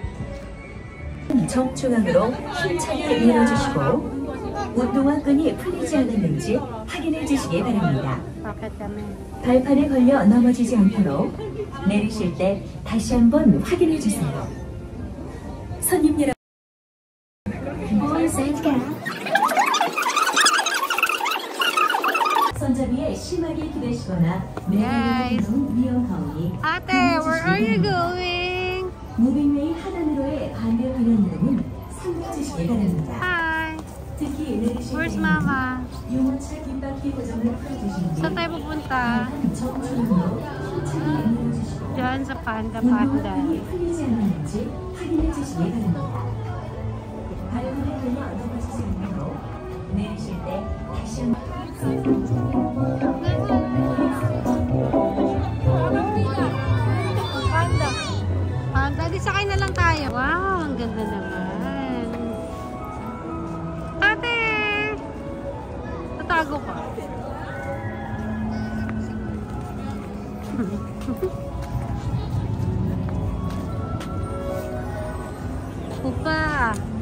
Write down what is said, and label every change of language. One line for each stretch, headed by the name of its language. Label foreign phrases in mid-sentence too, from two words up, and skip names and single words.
Korean: 정중앙으로 힘차게 밀어주시고 운동화 끈이 풀리지 않았는지 확인해 주시기 바랍니다.
Filipino: Bakit kami?
Korean: 발판에 걸려 넘어지지 않도록 내리실 때 다시 한번 확인해 주세요. 손님 여러분, 손잡이에 심하게 기대시거나 내리는 위험하오니
Filipino: Ate,
English: where are you going?
Korean: 무빙웨이 하단으로의 반대 방향으로는 삼가주시기 바랍니다.
English: Hi.
Korean: 특히 내리실
English: Where's
Korean: 때는
English: Mama?
Korean: 유모차 뒷바퀴 고정을 풀어주신 뒤
Filipino: Saan tayo pupunta?
Korean: 정중으로 힘차게 밀어주시고
Filipino: Diyan sa Panda.
Korean: 운동화끈이 풀리지 않았는지 확인해 주시기 바랍니다. 발판에 걸려 넘어지지 않도록 내리실 때 다시 한번
Filipino: Panda, di sakay na lang tayo. Wow, ang ganda naman. Ate! Tatago pa. Upa!